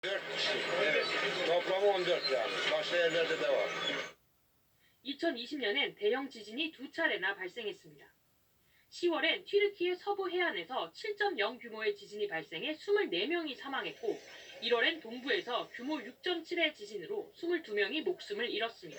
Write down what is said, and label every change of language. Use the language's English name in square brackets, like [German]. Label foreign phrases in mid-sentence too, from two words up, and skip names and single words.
[Turkish] 4 kişi. Evet. Toplamı 14 yani. Başka yerlerde de var. [Korean] 2020년엔 대형 지진이 두 차례나 발생했습니다. 10월엔 튀르키예 서부 해안에서 7.0 규모의 지진이 발생해 24명이 사망했고 1월엔 동부에서 규모 6.7의 지진으로 22명이 목숨을 잃었습니다.